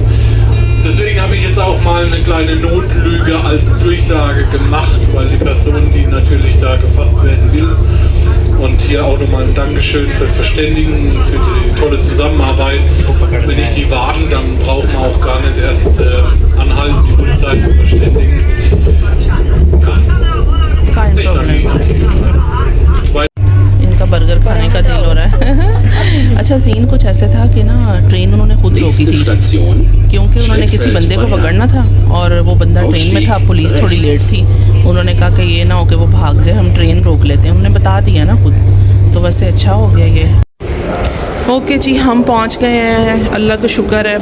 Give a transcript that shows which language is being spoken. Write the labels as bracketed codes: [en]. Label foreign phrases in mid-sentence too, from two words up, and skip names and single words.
[de] Deswegen habe ich jetzt auch mal eine kleine Notlüge als Durchsage gemacht, weil die Person, die natürlich da gefasst werden will, und hier auch nochmal ein Dankeschön fürs Verständigen und für die tolle Zusammenarbeit. Wenn ich die warne, dann braucht man auch gar nicht erst anhalten, die Polizei zu verständigen. Ich danke Ihnen. [hi] इनका बर्गर खाने का दिल हो रहा है। अच्छा, सीन कुछ ऐसे था कि ना ट्रेन उन्होंने खुद रोकी थी, क्योंकि उन्होंने किसी बंदे को पकड़ना था और वो बंदा ट्रेन में था। पुलिस थोड़ी लेट थी, उन्होंने कहा कि ये ना हो कि वो भाग जाए, हम ट्रेन रोक लेते हैं। उन्होंने बता दिया ना खुद, तो वैसे अच्छा हो गया ये। ओके जी, हम पहुंच गए हैं, अल्लाह का शुक्र है।